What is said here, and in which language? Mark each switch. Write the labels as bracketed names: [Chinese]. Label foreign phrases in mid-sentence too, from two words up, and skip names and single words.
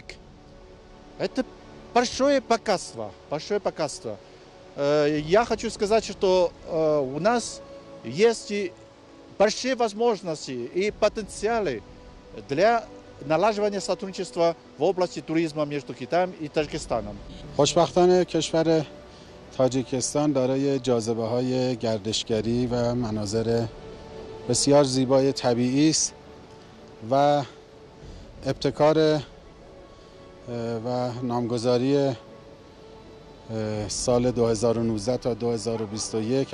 [Russian] Это большое богатство, большое богатство. Я хочу сказать, что у нас есть большие возможности и потенциалы для налаживания сотрудничества в области туризма между Китаем и Таджикистаном. [Persian] خوشبختانه کشور تاجیکستان دارای جاذبه‌های گردشگری و مناظر بسیار زیبای طبیعی است و ابتکار و نامگذاری سال 2019 تا 2021